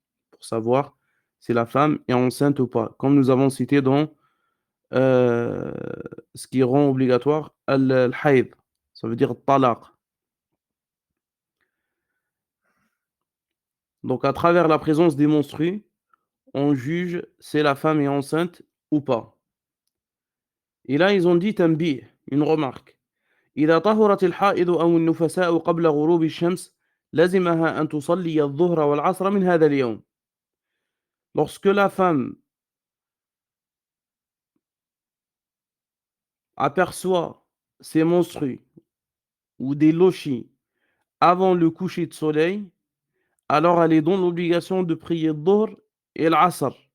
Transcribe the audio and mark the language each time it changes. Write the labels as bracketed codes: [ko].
[fr] Pour savoir si la femme est enceinte ou pas. Comme nous avons cité dans, heu, ce qui rend obligatoire al-hayd, ça veut dire talaq. Donc à travers la présence des menstrues, on juge si la femme est enceinte ou pas. Et là, ils ont dit tanbih, une remarque. [ar] إذا طهرت الحائض أو النفساء قبل غروب الشمس لزمها أن تصلي الظهر والعصر من هذا اليوم. [fr] Lorsque la femme aperçoit ses menstrues ou des lochis avant le coucher de soleil, alors elle est dans l'obligation de prier Dhuhr et l'Asr.